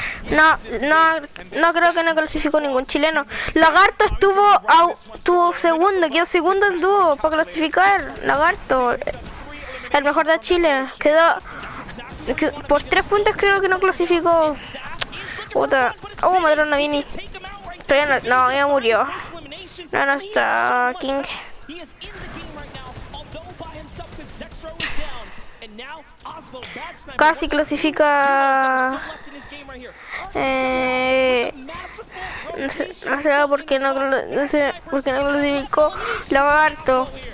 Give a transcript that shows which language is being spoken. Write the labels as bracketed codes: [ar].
[es] No creo que no clasificó ningún chileno. Lagarto estuvo segundo, quedó segundo en dúo para clasificar. Lagarto, el mejor de Chile, quedó por 3 puntos, creo que no clasificó. Puta. Mataron a Vini. Todavía no, ya murió. No está King. [en] He is in the game right now, although by himself because Zextro is down. And now Oslo, bad sniper. [es] Casi clasifica. No sé por qué no clasificó Lagarto.